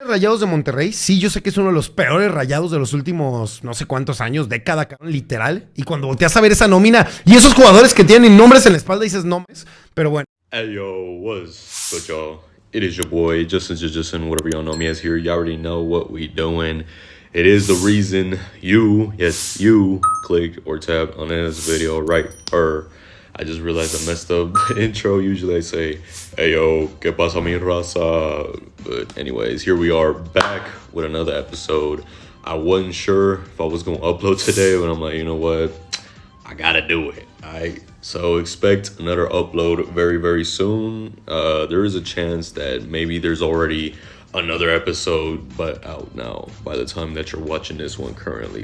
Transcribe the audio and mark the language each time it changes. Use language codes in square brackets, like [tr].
[es] Rayados de Monterrey, sí, yo sé que es uno de los peores Rayados de los últimos no sé cuántos años, década, literal. Y cuando volteas a ver esa nómina y esos jugadores que tienen nombres en la espalda, dices nombres, pero bueno. [en] Hey yo, what's good, y'all? It is your boy, Justin, whatever y'all know me as here. You already know what we doing. It is the reason you clicked or tapped on this video, right? I just realized I messed up the intro. Usually I say, hey yo, [es] ¿qué pasa mi raza? [en] But anyways, here we are back with another episode. I wasn't sure if I was going to upload today, but I'm like, you know what? I got to do it. So expect another upload very, very soon. There is a chance that maybe there's already another episode but out now by the time that you're watching this one currently.